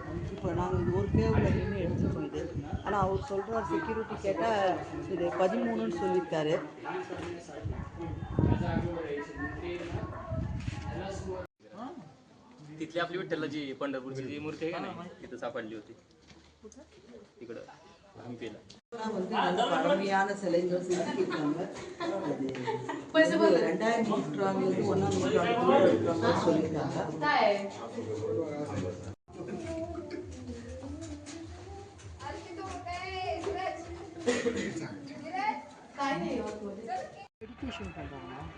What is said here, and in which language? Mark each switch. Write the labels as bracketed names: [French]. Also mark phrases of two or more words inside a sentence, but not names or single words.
[Tamil] இப்போ நாங்கள் இது ஒரு கேவில் நின்று எடுத்துருக்கோம் இது. ஆனால் அவர் சொல்கிறார், செக்யூரிட்டி கேட்டால் இது 13ன்னு சொல்லியிருக்காரு. [Marathi] तिथली आपली विठ्ठलाची पंढरपूरची जी मूर्ती आहे का नाही तिथं सापडली होती तिकडं हंपीला. [Tamil] பழமையான சிலைகள் செதுக்கியிருக்காங்க. அது 2ஆம் நூற்றாண்டு 1ஆம் நூற்றாண்டு சொல்லியிருக்காங்க. மெடிடேஷன் பண்ணுறாங்க.